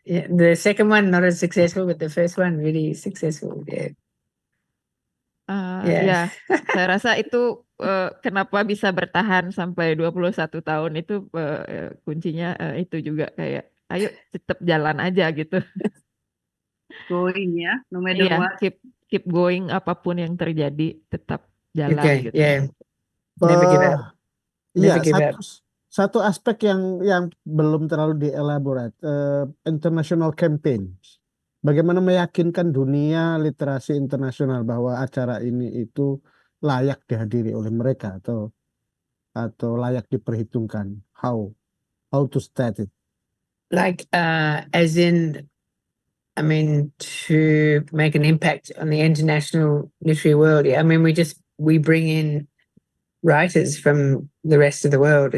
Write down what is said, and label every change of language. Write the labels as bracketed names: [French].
[English] Yeah, the second one not as successful, but the first one really successful. Yeah. [Indonesian] Ya, saya rasa itu kenapa bisa bertahan sampai 21 tahun itu kuncinya itu juga, kayak ayo tetap jalan aja gitu. [English] Going ya, no matter what. Keep going, [Indonesian] apapun yang terjadi tetap jalan gitu. [English] Never give up. Never give up. [Indonesian] Satu aspek yang belum terlalu dielaborate, international campaign. Bagaimana meyakinkan dunia literasi internasional bahwa acara ini itu layak dihadiri oleh mereka atau layak diperhitungkan. [English] How to state it? Like as in, I mean, to make an impact on the international literary world. I mean, we bring in writers from the rest of the world.